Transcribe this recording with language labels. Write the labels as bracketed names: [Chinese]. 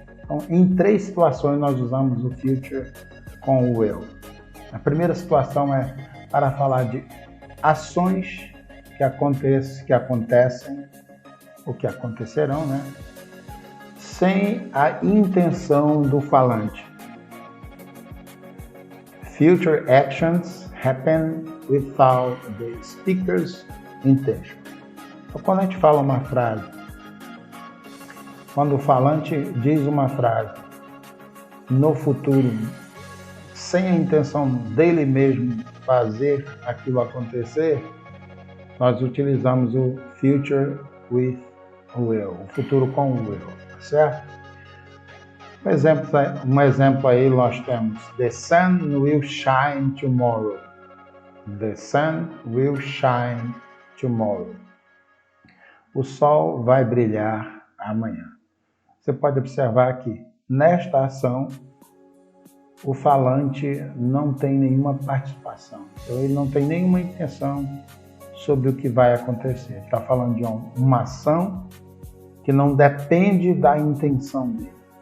[Portuguese] Então, em 3 situações nós usamos o future com o will. A primeira situação é para falar de ações que acontecem ou que acontecerão, né? Sem a intenção do falante. [English] Future actions happen without the speaker's intention. [Portuguese] Então, quando a gente fala uma frase, quando o falante diz uma frase no futuro, sem a intenção dele mesmo fazer aquilo acontecer, nós utilizamos o future with will, o futuro com o will, certo? Um exemplo aí nós temos: [English] The sun will shine tomorrow. The sun will shine tomorrow. [Portuguese] O sol vai brilhar amanhã. Você pode observar que nesta ação o falante não tem nenhuma participação, então ele não tem nenhuma intenção sobre o que vai acontecer. Está falando de uma ação que não depende da intenção dele.